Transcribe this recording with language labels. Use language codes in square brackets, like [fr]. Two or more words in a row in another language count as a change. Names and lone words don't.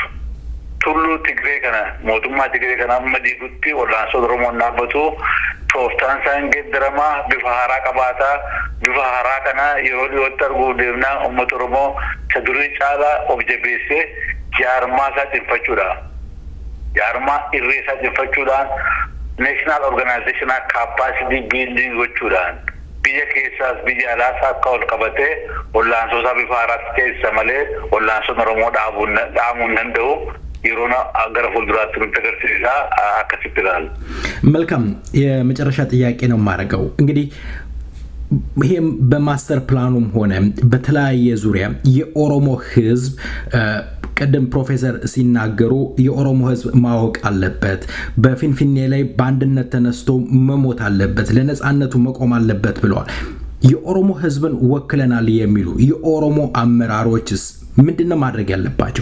[om] Tulluu Tigree kana mootummaa Tigree kana amma diigutti wallaansoo Oromoo naabatu. Tooftaan isaan geeddaramaa bifa haaraa qabaataa. Bifa haaraa kana yeroo dhiyootti arguu deemnaa uummata Oromoo isa durii caalaa of jabeessee jaarmaa isaa cimfachuudha. Jaarmaa irree isaa cimfachuudhaan [en] national organizational capacity building [om] gochuudhaan biyya keessaas biyya alaas akka ol qabatee wallaansoo isaa bifa haaraatti keessa malee wallaansoon Oromoo dhaabuu hin danda'u. የሮና አገር ፉልድራት ተገርሲሳ አከስብታል። [am] መልካም የመጨረሻ ጥያቄ ነው ማረጋው እንግዲህ ይሄም በማስተር ፕላኑም ሆነ በተለያየ ዙሪያ የኦሮሞ ህዝብ ቀደም ፕሮፌሰር ሲናገሩ የኦሮሞ ህዝብ ማወቅ አለበት፣ በፊንፊኔ ላይ በአንድነት ተነስቶ መሞት አለበት፣ ለነጻነቱ መቆም አለበት ብለዋል። የኦሮሞ ህዝብን ወክለናል የሚሉ የኦሮሞ አመራሮችስ ምንድነው ማድረግ ያለባቸው?